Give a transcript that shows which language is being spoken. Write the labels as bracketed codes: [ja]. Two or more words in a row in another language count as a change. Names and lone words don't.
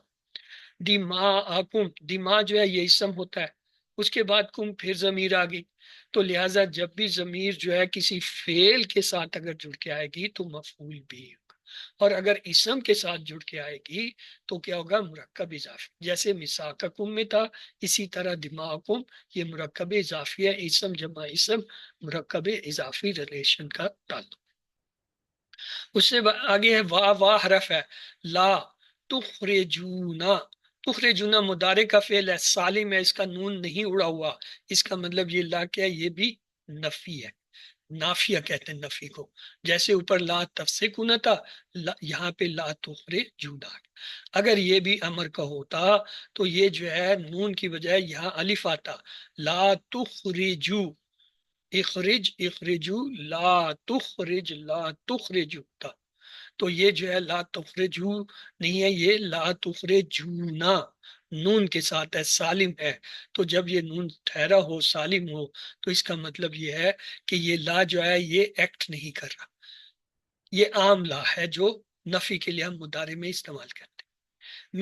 [ur] دماءکم، دماء جو ہے یہ اسم ہوتا ہے، اس کے بعد کم پھر ضمیر آ گئی، تو لہٰذا جب بھی ضمیر جو ہے کسی فعل کے ساتھ اگر جڑ کے آئے گی تو مفعول بھی ہوگا، اور اگر اسم کے ساتھ جڑ کے آئے گی تو کیا ہوگا، مرکب اضافی، جیسے میثاقکم میں تھا، اسی طرح دماءکم یہ مرکب اضافی ہے، اسم جمع اسم مرکب اضافی ریلیشن کا تعلق۔ اس سے آگے ہے وا، وا حرف ہے، [ar] لا تخرجونا، [ur] تخرجونا مضارع کا فعل ہے، سالم ہے، اس کا نون نہیں اڑا ہوا، اس کا مطلب یہ لا کیا ہے، یہ بھی نفی ہے، نافیہ کہتے ہیں نفی کو، جیسے اوپر [ar] لا تفسکونا [ur] تھا، یہاں پہ [ar] لا تخرجونا۔ [ur] اگر یہ بھی امر کا ہوتا تو یہ جو ہے نون کی بجائے یہاں الف آتا، [ar] لا تخرجو، اخرج اخرجو، لا تخرج لا تخرجو [ur] تھا، تو یہ جو ہے [ar] لا تخرجو [ur] نہیں ہے، یہ [ar] لا تخرجونا [ur] نون کے ساتھ ہے، سالم ہے، تو جب یہ نون ٹھہرا ہو سالم ہو تو اس کا مطلب یہ ہے کہ یہ لا جو ہے یہ ایکٹ نہیں کر رہا، یہ عام لا ہے جو نفی کے لیے ہم مضارع میں استعمال کرتے ہیں۔